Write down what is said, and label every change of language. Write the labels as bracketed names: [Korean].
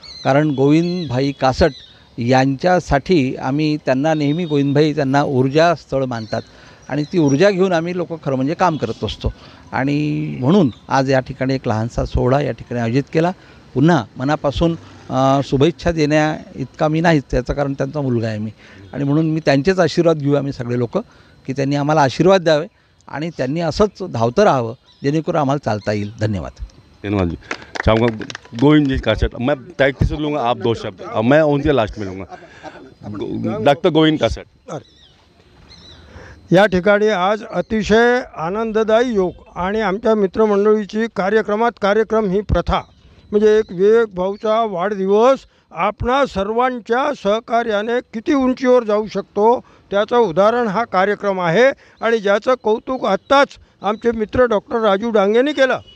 [Marathi] कारण गोविंदभाई कासट यांच्यासाठी आम्ही त्यांना नेहमी, गोविंदभाई त्यांना ऊर्जा स्थळ मानतात आणि ती ऊर्जा घेऊन आम्ही लोक खरं म्हणजे काम करत असतो आणि म्हणून आज या ठिकाणी एक लहानसा सोहळा या ठिकाणी आयोजित केला। पुन्हा मनापासून शुभेच्छा देण्या इतका मी नाहीच, त्याचं कारण त्यांचा मुलगा आहे मी आणि म्हणून मी त्यांचेच आशीर्वाद घेऊ आम्ही सगळे लोक की त्यांनी आम्हाला आशीर्वाद द्यावे आणि त्यांनी असंच धावतं राहावं जेणेकरून आम्हाला चालता येईल। धन्यवाद। धन्यवाद जी। [Hindi] चाहूँगा गोविंद जी कासट, मैं टाइटली से लूँगा, आप 2 शब्द और मैं उनके लास्ट में लूँगा। Doctor Govind caste. [Marathi] या ठिकाणी आज अतिशय आनंददायी योग आणि आमच्या मित्रमंडळीची कार्यक्रम ही प्रथा, म्हणजे एक विवेक भाऊचा वाढदिवस आपणा सर्वांच्या सहकार्याने किती उंचीवर जाऊ शकतो त्याचं उदाहरण हा कार्यक्रम आहे आणि ज्याचं कौतुक आत्ताच आमचे मित्र डॉक्टर राजू डांगेंनी केलं.